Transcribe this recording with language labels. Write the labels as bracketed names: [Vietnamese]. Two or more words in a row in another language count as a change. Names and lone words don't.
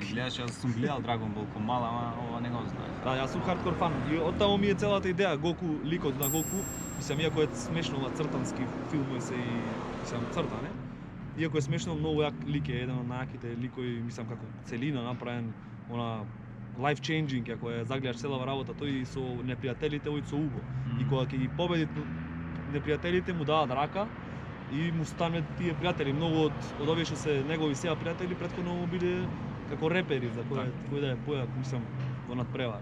[Macedonian] Гледаш, јас сум гледал Dragon Ball ко мал, ама ова не го знаеш. Да, јас сум хардкор фан. И оттаму ми е целата идеја, Гоку, ликот на Гоку, мислам, иако е смешно на цртански филмови се и мислам црта, не? Иако е смешно, многу јак лик е, еден од најаките ликови, мислам како целина направен, она [English] life changing, [Macedonian] ако ја загледаш целава работа, тој и со непријателите ој со Убо. И кога ќе ги победи непријателите му даваат рака и му станат тие пријатели. Многу од овие што се негови сега пријатели претходно му биле како репери за кој да е појак, мислам, во надпревар.